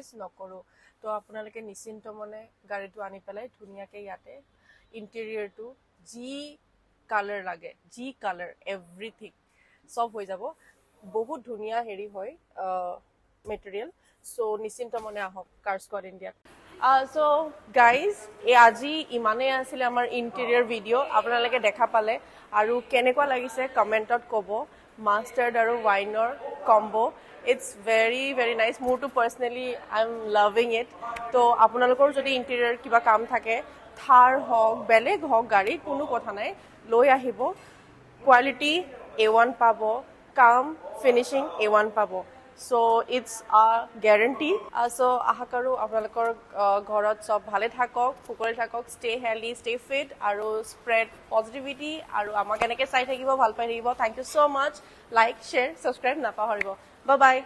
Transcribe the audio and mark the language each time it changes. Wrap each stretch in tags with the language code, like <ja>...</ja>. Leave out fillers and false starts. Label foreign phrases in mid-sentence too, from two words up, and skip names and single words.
<as>নকৰো তো আপোনালোকে নিশ্চিন্ত মনে গাড়ীটো আনি পেলাই ধুনীয়াকে ইয়াতে ইন্টেৰিয়ৰটো</as> <en>G colour</en> <as>লাগে</as> <en>G colour</en> <as>এভৰিথিং সব হৈ যাব বহুত ধুনীয়া হেৰি হয়</as> <en>material so</en> <as>নিশ্চিন্ত মনে আহক কার স্কোয়াড ইন্ডিয়া</as> <en>so guys</en> <as>আজি ইমানে আছিল আমাৰ</as> <en>interior video'</en> <as>আপোনালোকে দেখা পালে আৰু কেনেকুৱা লাগিছে কমেণ্টত ক'ব মাষ্টাৰ্ড আৰু ৱাইনৰ</as> <en>combo it's very very nice</en> <as>মোৰটো</as> <en>personally I am loving it</en> <as>তো আপোনালোকৰ যদি ইন্টেৰিয়ৰ কিবা কাম থাকে থাৰ হওক বেলেগ হওক গাড়ী কোনো কথা নাই লৈ আহিব কোৱালিটি A1 পাব কাম ফিনিশিং A1 পাব</as> <en>so it's a guarantee</en> <as>so আহা কৰোঁ আপোনালোকৰ ঘৰত সব ভালে থাকক ফুকৰে থাকক</as> <en>stay healthy stay fit</en> <as>aru</as> <en>spread positivity</en> <as>aru আমাক এনেকৈ চাই থাকিব ভাল পাই থাকিব</as> <en>thank you so much like share subscribe</en> <as>না পাহৰিব</as> <en>bye bye</en>